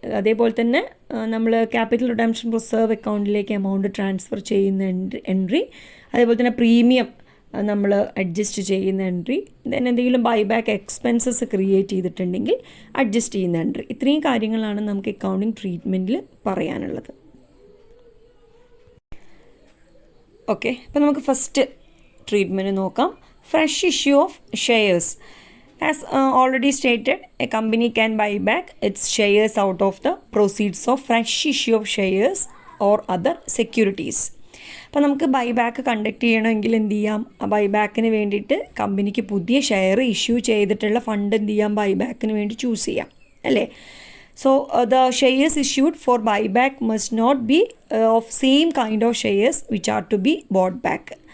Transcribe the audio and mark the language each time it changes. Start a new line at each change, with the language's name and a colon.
Malayalam: അതേപോലെ തന്നെ നമ്മൾ ക്യാപിറ്റൽ റിഡംഷൻ റിസർവ് അക്കൗണ്ടിലേക്ക് എമൗണ്ട് ട്രാൻസ്ഫർ ചെയ്യുന്ന എൻട്രി, അതേപോലെ തന്നെ പ്രീമിയം നമ്മൾ അഡ്ജസ്റ്റ് ചെയ്യുന്ന എൻട്രി, ദെൻ എന്തെങ്കിലും ബൈബാക്ക് എക്സ്പെൻസസ് ക്രിയേറ്റ് ചെയ്തിട്ടുണ്ടെങ്കിൽ അഡ്ജസ്റ്റ് ചെയ്യുന്ന എൻട്രി. ഇത്രയും കാര്യങ്ങളാണ് നമുക്ക് അക്കൗണ്ടിങ് ട്രീറ്റ്മെൻറ്റിൽ പറയാനുള്ളത്. ഓക്കെ. അപ്പോൾ നമുക്ക് ഫസ്റ്റ് ട്രീറ്റ്മെൻറ്റ് നോക്കാം.
English: Fresh issue of shares. As already stated, a company can buy back its shares out of the proceeds of fresh issue of shares or other securities.
Malayalam: അപ്പോൾ നമുക്ക് buyback conduct ചെയ്യണമെങ്കിൽ എന്ത് ചെയ്യാം, ആ ബൈബാക്കിന് വേണ്ടിയിട്ട് കമ്പനിക്ക് പുതിയ ഷെയർ ഇഷ്യൂ ചെയ്തിട്ടുള്ള ഫണ്ട് എന്ത് ചെയ്യാം, ബൈബാക്കിന് വേണ്ടി ചൂസ് ചെയ്യാം, അല്ലേ?
English: So the shares issued for buyback must not be of same kind of shares which are to be bought back.